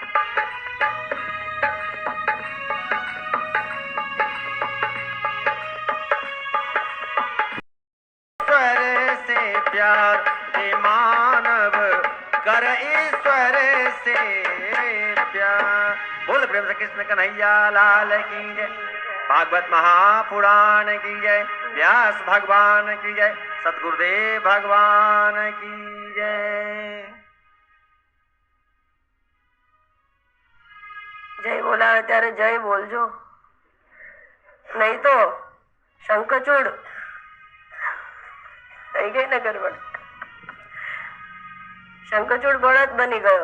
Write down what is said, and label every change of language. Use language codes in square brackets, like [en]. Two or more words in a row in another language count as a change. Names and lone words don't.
[hi] ईश्वर से प्यार, रे मानव करे ईश्वर से प्यार. बोल प्रेम से कृष्ण कन्हैया लाल की जय. भागवत महापुराण की जय. व्यास भगवान की जय. सतगुरुदेव भगवान की जय. [gu] જય બોલાવે ત્યારે જય બોલજો, નહીં તો શંખચૂડ થઈ ગઈ ને ગરબડ. શંખચૂડ બળદ બની ગયો.